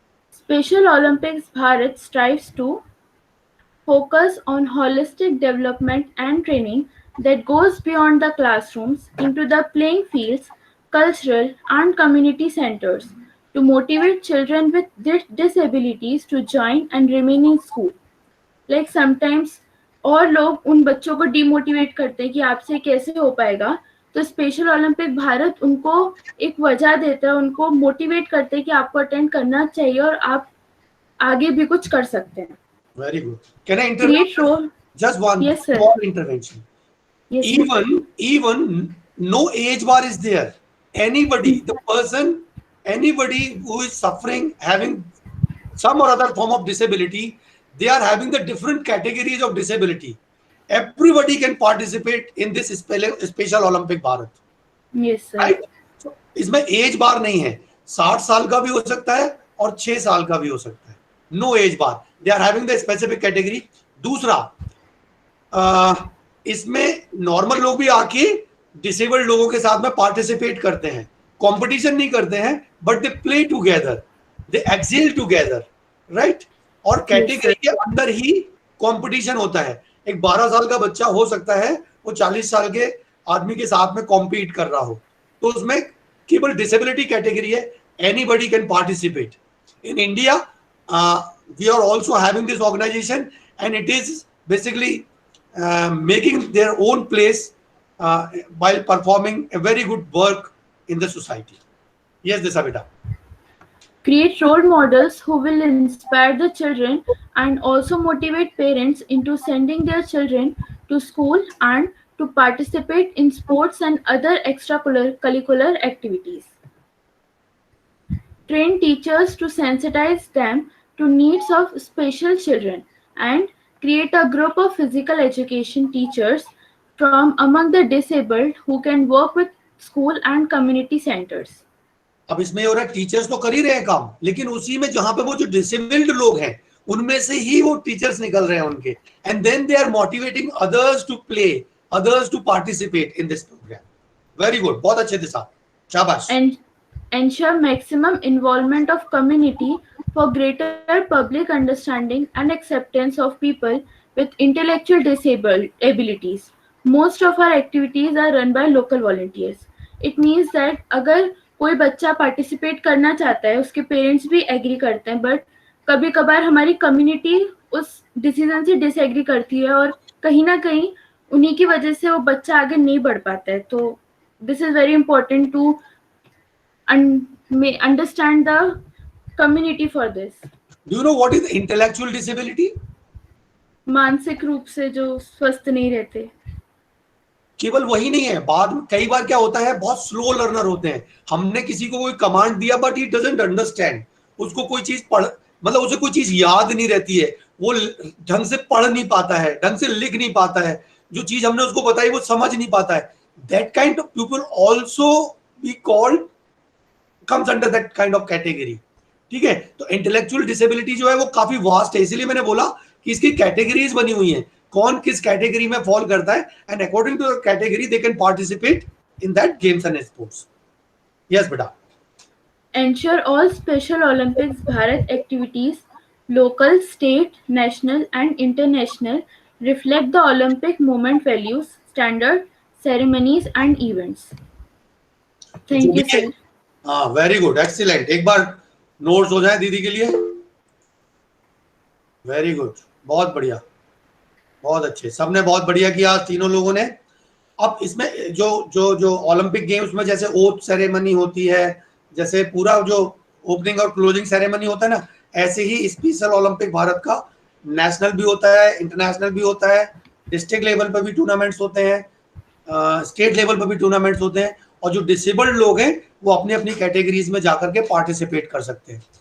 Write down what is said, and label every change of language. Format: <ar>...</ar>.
<en>Special Olympics Bharat strives to focus on holistic development and training that goes beyond the classrooms into the playing fields, cultural and community centers to motivate children with disabilities to join and remain in school. Like sometimes</en> <hi>और लोग उन बच्चों को demotivate करते हैं कि आपसे कैसे हो पाएगा, तो स्पेशल ओलंपिक भारत उनको एक वजह देता है, उनको मोटिवेट करते हैं कि आपको अटेंड करना चाहिए और आप आगे भी कुछ कर सकते हैं.</hi> <en>Very good. Can I intervene? Just one small intervention. Yes, even no age bar is there. Anybody, the person, anybody who is suffering, having some or other form of disability, they are having the different categories of disability. Everybody can participate in this Special Olympic Bharat. Yes, sir. Right?</en> <hi>So, इसमें as बार नहीं है. 60 साल का भी हो सकता है और 6 साल का भी हो सकता है.</hi> <en>No age bar. They are having the specific category.</en> <hi>दूसरा, इसमें नॉर्मल लोग भी आके डिसेबल्ड लोगों के साथ में पार्टिसिपेट करते हैं, कंपटीशन नहीं करते हैं,</hi> <en>But they play together, they excel together, right.</en> <hi>और कैटेगरी के अंदर ही कंपटीशन होता है। एक 12 साल का बच्चा हो सकता है वो 40 साल के आदमी के साथ में कॉम्पीट कर रहा हो, तो उसमें केवल डिसेबिलिटी कैटेगरी है,</hi> <en>Anybody can participate. In India we are also having this organization, and it is basically making their own place while performing a very good work in the society. Yes, Disha beta. Create role models who will inspire the children and also motivate parents into sending their children to school and to participate in sports and other extracurricular activities. Train teachers to sensitize them to needs of special children and create a group of physical education teachers from among the disabled who can work with school and community centers.</en> <hi>अब इसमें हो रहा है teachers तो कर ही रहे हैं काम, लेकिन उसी में जहां पे वो जो डिसेबल्ड लोग हैं उनमें से ही वो टीचर्स निकल रहे हैं उनके,</hi> <en>And then they are motivating others to play, others to participate in this programme. Very good,</en> <hi>बहुत अच्छे दिशा, शाबाश।</hi> <en>And ensure maximum involvement of community for greater public understanding and acceptance of people with intellectual disabilities. Most of our activities are run by local volunteers. It means that</en> <hi>अगर कोई बच्चा participate करना चाहता है, उसके पेरेंट्स भी agree करते हैं, बट कभी कभार हमारी कम्युनिटी उस डिसीजन से डिसएग्री करती है और कहीं ना कहीं उन्हीं की वजह से वो बच्चा आगे नहीं बढ़ पाता है।</hi> <en>तो this is very important to understand the community for this. Do you know what is intellectual disability?</en> <hi>मानसिक रूप से जो स्वस्थ नहीं रहते। केवल वही नहीं है, बाद में कई बार क्या होता है, बहुत स्लो लर्नर होते हैं। हमने किसी को कोई कमांड दिया</hi> <en>but he doesn't understand,</en> <hi>उसको कोई चीज पढ़, मतलब उसे कोई चीज याद नहीं रहती है, वो ढंग से पढ़ नहीं पाता है, ढंग से लिख नहीं पाता है, जो चीज हमने उसको बताई वो समझ नहीं पाता है।</hi> <en>That kind of people also be called comes under that kind of category.</en> <hi>ठीक है, तो इंटेलेक्चुअल डिसेबिलिटी जो है वो काफी वास्ट है, इसीलिए मैंने बोला कि इसकी कैटेगरीज बनी हुई हैं, कौन किस कैटेगरी में फॉल करता है,</hi> <en>And according to the category they can participate in that games and sports.</en> <hi>Yes बेटा।</hi> <en>Ensure all Special Olympics Bharat activities, local, state, national and international, reflect the Olympic movement values, standard, ceremonies and events. Thank you, sir. हाँ, very good, excellent.</en> <hi>एक बार notes हो जाए दीदी के लिए।</hi> <en>very good,</en> <hi>बहुत बढ़िया, बहुत अच्छे, सबने बहुत बढ़िया किया आज तीनों लोगों ने। अब इसमें जो जो जो ओलंपिक गेम्स में जैसे ओथ सेरेमनी होती है, जैसे पूरा जो ओपनिंग और क्लोजिंग सेरेमनी होता है ना, ऐसे ही स्पेशल ओलंपिक भारत का नेशनल भी होता है, इंटरनेशनल भी होता है, डिस्ट्रिक्ट लेवल पर भी टूर्नामेंट्स होते हैं, स्टेट लेवल पर भी टूर्नामेंट्स होते हैं, और जो डिसेबल्ड लोग हैं वो अपनी अपनी कैटेगरीज में जाकर के पार्टिसिपेट कर सकते हैं।</hi>